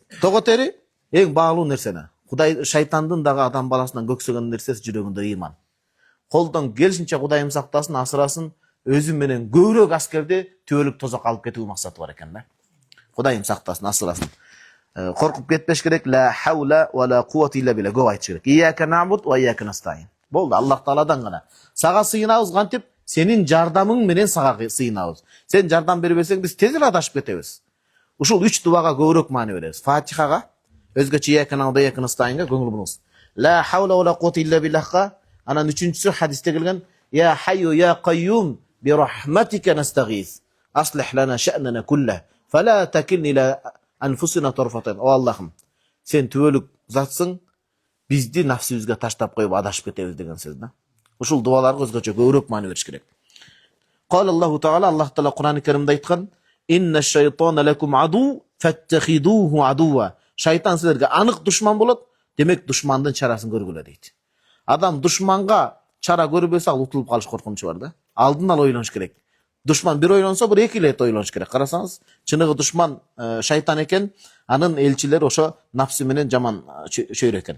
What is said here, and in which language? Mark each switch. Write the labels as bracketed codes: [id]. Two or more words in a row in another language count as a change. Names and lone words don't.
[ky] Тоготери эң баалуу нерсени. Кудай шайтандын дагы адам баласынан көксөгөн нерсеси жүрөгүндө иман. Колдон келишинче Кудайым сактасын, асырасын, өзү менен көбүрөөк аскерди түбөлүк тозок алып кетүү максаты бар экен да. Кудайым сактасын, асырасын. Коркуп кетпеш керек. [ar] لا حول ولا قوة إلا بالله. [ky] Көп айтыш керек. [ar] إياك نعبد وإياك نستعين. [ky] Болду, Аллах Тааладан гана. Сага сыйынабыз, кантип сенин жардамың менен сага сыйынабыз. Сен жардам бербесең, биз тез эле адашып кетебиз. Ушул 3 дуага көбүрөөк маани беребиз. Фатихага, өзгөчө [ar] إياك نعبد وإياك نستعين [ky] көңүл буруңуз. [ar] لا حول ولا قوة إلا بالله. [ky] Анан үчүнчүсү хадисте келген, [ar] يا حي يا قيوم برحمتك نستغيث. أصلح لنا شأننا كله. فلا تكلني إلى أنفسنا طرفة. [ky] О Аллахым, сен түбөлүк затсың, бизди нафсибизге таштап коюп адашып кетебиз деген сөз да. Ушул дуаларга өзгөчө көбүрөөк маани бериш керек. [ar] قال الله تعالى, [ky] Аллах Таала Кур'ан-ы Каримде айткан, [ar] إن الشيطان لكم عدو فاتخذوه عدوا. [ky] Шайтан силерге анык душман болот, демек душмандын чарасын көргүлө дейт. Адам душманга чара көрбөсө, ал утулуп калыш коркунучу бар да. Алдын ала ойлонуш керек. Душман бир ойлонсо, бир эки рет ойлонуш керек. Карасаңыз, чыныгы душман шайтан экен, анын элчилери ошо нафсы менен жаман чөйрө экен.